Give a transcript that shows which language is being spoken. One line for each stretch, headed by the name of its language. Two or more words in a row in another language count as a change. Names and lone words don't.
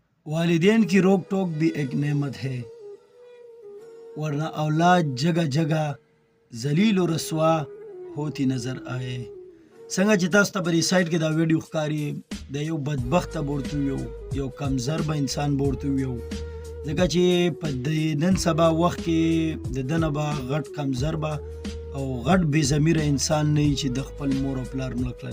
Urdu: والدین کی روک ٹوک بھی ایک نعمت ہے، ورنہ اولاد جگہ جگہ ذلیل و رسوا ہوتی نظر آئے.
Pashto: څنګه چې تاسو ته په دې سایټ کې دا ویډیو ښکاري د یو بدبخته بورته یو کمزربه انسان بورته یو، ځکه چې په دې نن سبا وخت کې د ده نه به غټ کمزربه او غټ بې ضمیره انسان نه وي چې د خپل مور او پلار مړه کړل.